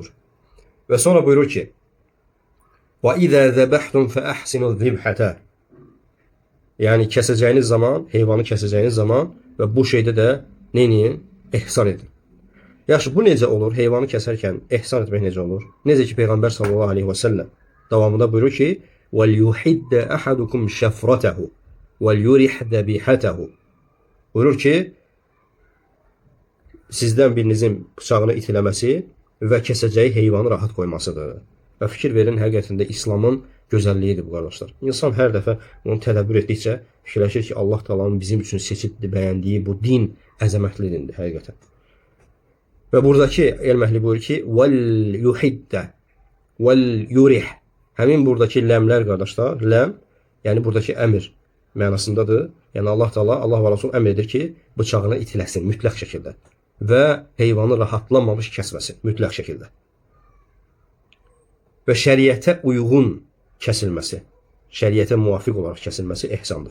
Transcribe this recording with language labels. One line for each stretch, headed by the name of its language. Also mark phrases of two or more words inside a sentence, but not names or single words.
Azerbaijani: Və sonra buyurur ki, və
Arabic: إذا ذبحتم فأحسنوا الذبحة,
Azerbaijani: yəni kəsəcəyiniz zaman, heyvanı kəsəcəyiniz zaman və bu şeydə də neyin? Ehsan edin. Yaxşı, bu necə olur? Heyvanı kəsərkən ehsan etmək necə olur? Necə ki, Peyğəmbər
Arabic: صلى الله عليه وسلم
Azerbaijani: davamında buyurur ki,
Arabic: وَلْيُحِدَّ أَحَدُكُمْ شَفْرَتَهُ وَلْيُرِحْ ذَبِيحَتَهُ.
Azerbaijani: Buyurur ki, sizdən birinizin bıçağını itiləməsi və kəsəcəyi heyvanı rahat qoymasıdır. Və fikir verin, həqiqətində İslamın gözəlliyidir bu qardaşlar. İnsan hər dəfə onu tədəbbür etdikcə fikirləşir ki, Allah Taala'nın bizim üçün seçib bəyəndiyi bu din əzəmətli dindir həqiqətən. Və buradakı elm əhli buyurur ki,
Arabic: وَلْيُحِدَّ وَلْيُرِحْ.
Azerbaijani: Həmin buradakı ləmlər qardaşlar, ləm, yəni buradakı əmr mənasındadır. Yəni Allah Taala, Allah və Rasul əmr edir ki, bıçağını itiləsin mütləq şəkildə və heyvanı rahatlanmamış kəsməsin mütləq şəkildə. Və şəriətə uyğun kəsilməsi, şəriətə müvafiq olaraq kəsilməsi ehsandır.